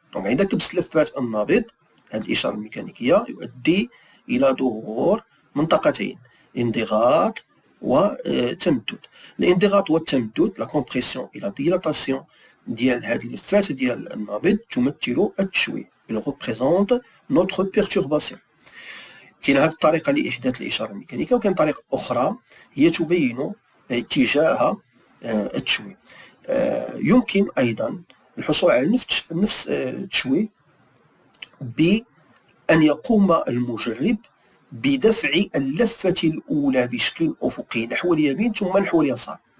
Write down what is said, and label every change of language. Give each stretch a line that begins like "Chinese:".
Arabic: عند كبس لفات النابض هذه الإشارة الميكانيكية يؤدي إلى ظهور منطقتين، انضغاط وتمدد. الانضغاط والتمدد
French: لا كومبريسيون إلى ديلاتاسيون
Arabic: ديال هذه اللفات ديال النابض تمثل التشويه.
French: il représente notre perturbation.
Arabic: كاين هذه الطريقة لإحداث الإشارة الميكانيكية، وكاين طريقة أخرى هي تبين اتجاه التشويه. يمكن أيضا الحصول على نفس التشويه بأن يقوم المجرب بدفع اللفة الأولى بشكل أفقي نحو اليمين ثم نحو اليسار.